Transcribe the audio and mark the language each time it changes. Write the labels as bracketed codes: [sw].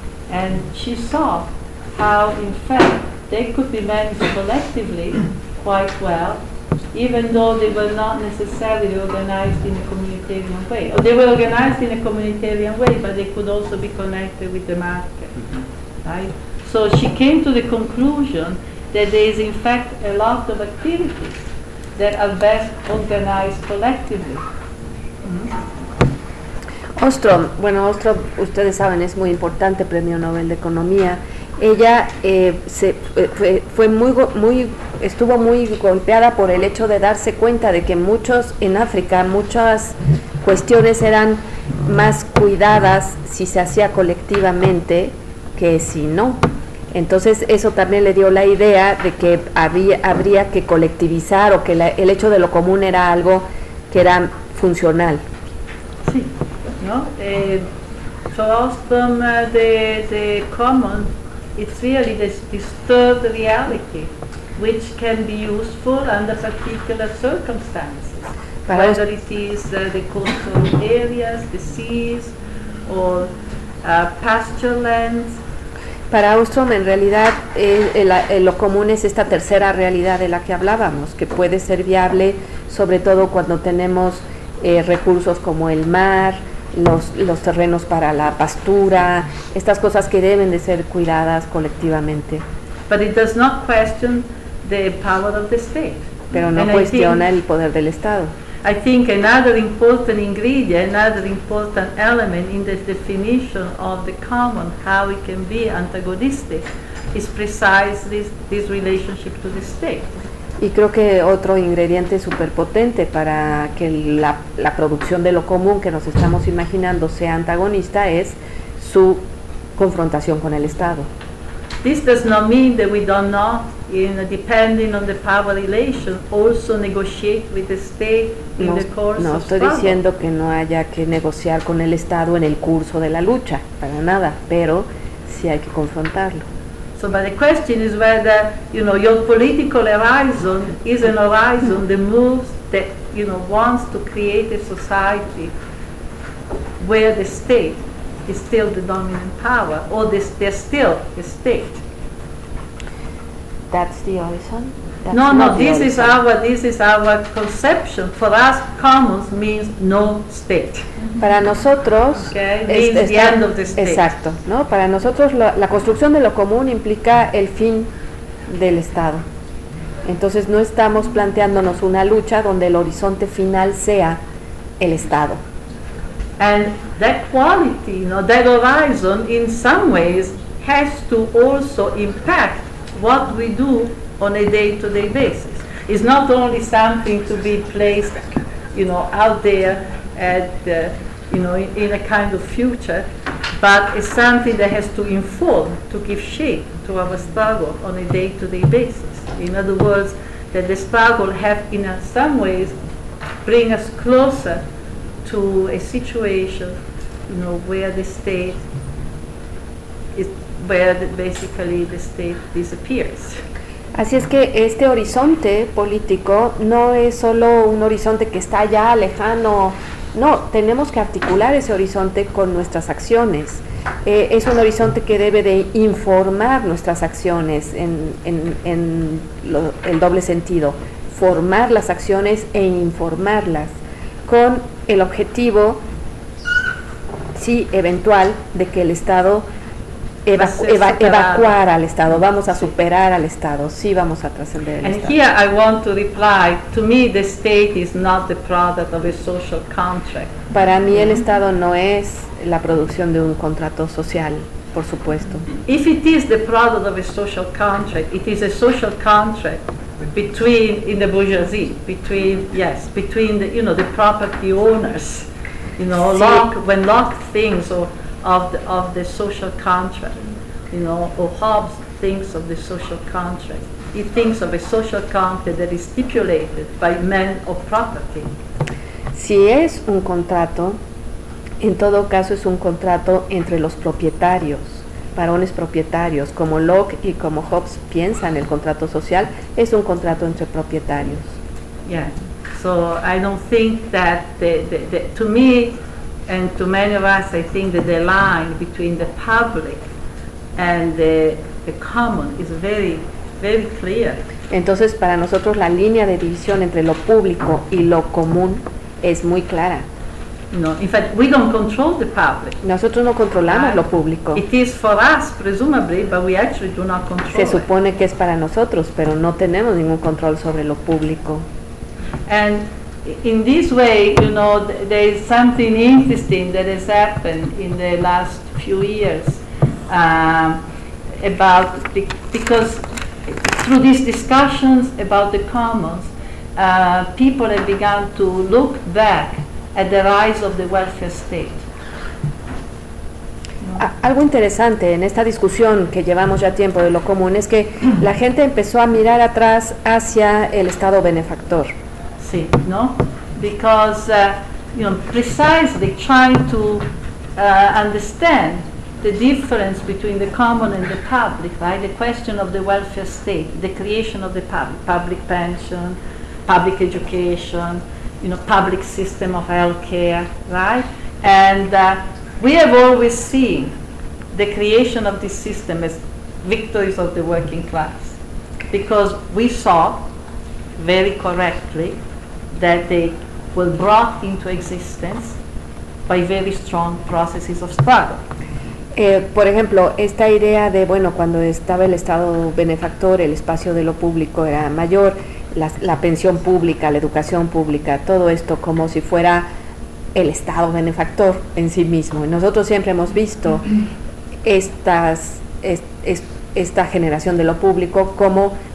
[en] And she saw how, in fact, they could be managed collectively quite well, even though they were not necessarily organized in a communitarian way. Or they were organized in a communitarian way, but they could also be connected with the market, right? So she came to the conclusion that there is, in fact, a lot of activities that are best organized collectively. [es] Ostrom, bueno, Ostrom, ustedes saben, es muy importante, Premio Nobel de Economía. Ella estuvo muy golpeada por el hecho de darse cuenta de que muchos en África, muchas cuestiones eran más cuidadas si se hacía colectivamente que si no. Entonces eso también le dio la idea de que habría que colectivizar, o que el hecho de lo común era algo que era funcional. Sí. [en] No, for Ostom, the common, it's really this disturbed reality, which can be useful under particular circumstances, whether it is the coastal areas, the seas, or pasture lands. [es] Para Ostrom, en realidad, lo común es esta tercera realidad de la que hablábamos, que puede ser viable, sobre todo cuando tenemos recursos como el mar, los terrenos para la pastura, estas cosas que deben de ser cuidadas colectivamente. [en] But it does not question the power of the state. [es] Pero no cuestiona el poder del Estado. [en] I think another important ingredient, another important element in the definition of the common, how it can be antagonistic, is precisely this relationship to the state. [es] Y creo que otro ingrediente súper potente para que la producción de lo común que nos estamos imaginando sea antagonista es su confrontación con el Estado. [en] This does not mean that we do not, in depending on the power relation, also negotiate with the state in the course. [es] No estoy diciendo que no haya que negociar con el Estado en el curso de la lucha, para nada, pero sí hay que confrontarlo. [en] So, but the question is whether, you know, your political horizon is an horizon that moves, that, you know, wants to create a society where the state is still the dominant power, or there's still a state. That's the horizon? This is our conception. For us, commons means no state. [es] Para nosotros, [en] okay, means the end of the state. [es] Exacto, ¿no? Para nosotros, la construcción de lo común implica el fin del Estado. Entonces, no estamos planteándonos una lucha donde el horizonte final sea el Estado. [en] And that quality, you know, that horizon, in some ways, has to also impact what we do on a day-to-day basis. It's not only something to be placed, you know, out there at, you know, in a kind of future, but it's something that has to inform, to give shape to our struggle on a day-to-day basis. In other words, that the struggle have, in some ways, bring us closer to a situation, you know, where the state is, where basically the state disappears. [es] Así es que este horizonte político no es solo un horizonte que está allá lejano, no, tenemos que articular ese horizonte con nuestras acciones. Es un horizonte que debe de informar nuestras acciones en el doble sentido, formar las acciones e informarlas con el objetivo, sí, eventual, de que el Estado evacuar al Estado, vamos a superar al Estado, sí, vamos a trascender el [en] and [es] Estado. [en] And here I want to reply, to me the state is not the product of a social contract. [es] Para mí el Estado no es la producción de un contrato social, por supuesto. [en] If it is the product of a social contract, it is a social contract between, in the bourgeoisie, between the, you know, the property owners, you know, [es] sí. [en] When locked things or of the social contract, you know, or Hobbes thinks of the social contract. He thinks of a social contract that is stipulated by men of property. [es] Si es un contrato, en todo caso es un contrato entre los propietarios, varones propietarios, como Locke y como Hobbes piensan el contrato social, es un contrato entre propietarios. [en] Yeah. So I don't think that the to me and to many of us, I think that the line between the public and the common is very, very clear. [es] Entonces, para nosotros la línea de división entre lo público y lo común es muy clara. [en] No, in fact, we don't control the public. [es] Nosotros no controlamos lo público. [en] It is for us, presumably, but we actually do not control. [es] Se supone que es para nosotros, pero no tenemos ningún control sobre lo público. [en] And in this way, you know, there is something interesting that has happened in the last few years about because through these discussions about the commons, people have begun to look back at the rise of the welfare state. Algo interesante en esta discusión que llevamos ya tiempo de lo común es que la gente empezó a mirar atrás hacia el Estado benefactor. [es] Sí, no, [en] because you know, precisely trying to understand the difference between the common and the public, right? The question of the welfare state, the creation of the public pension, public education, you know, public system of healthcare, right? And we have always seen the creation of this system as victories of the working class, because we saw very correctly that they were brought into existence by very strong processes of struggle. [es] Por ejemplo, esta idea de, bueno, cuando estaba el Estado benefactor, el espacio de lo público era mayor, la pensión pública, la educación pública, todo esto como si fuera el Estado benefactor en sí mismo. Y nosotros siempre hemos visto esta generación de lo público como